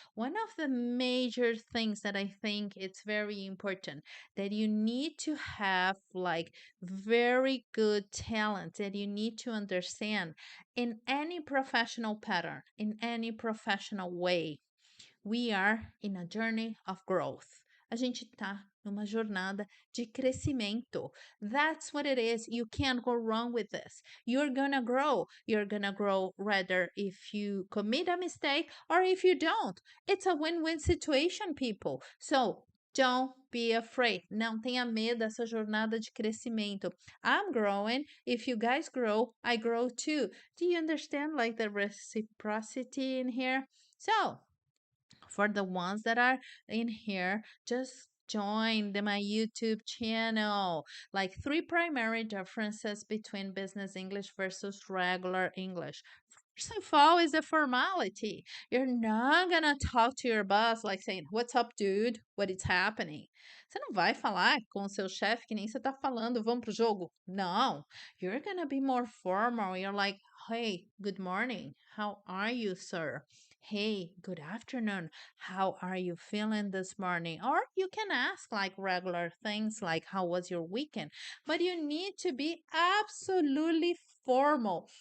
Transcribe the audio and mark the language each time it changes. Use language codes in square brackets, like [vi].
[en] One of the major things that I think it's very important that you need to have like very good talent that you need to understand in any professional pattern, in any professional way. We are in a journey of growth. [pt] A gente tá numa jornada de crescimento. [en] That's what it is. You can't go wrong with this. You're gonna grow. You're gonna grow rather if you commit a mistake or if you don't. It's a win-win situation, people. So don't be afraid. [pt] Não tenha medo dessa jornada de crescimento. [en] I'm growing. If you guys grow, I grow too. Do you understand like the reciprocity in here? So, for the ones that are in here, just join my YouTube channel. Like three primary differences between business English versus regular English. First of all, is a formality. You're not gonna talk to your boss like saying, "What's up, dude? What is happening?" [pt] Você não vai falar com o seu chefe que nem você tá falando, vamos pro jogo. [en] Não. You're gonna be more formal. You're like, "Hey, good morning. How are you, sir? Hey, good afternoon. How are you feeling this morning?" Or you can ask like regular things like, "How was your weekend?" But you need to be absolutely formal.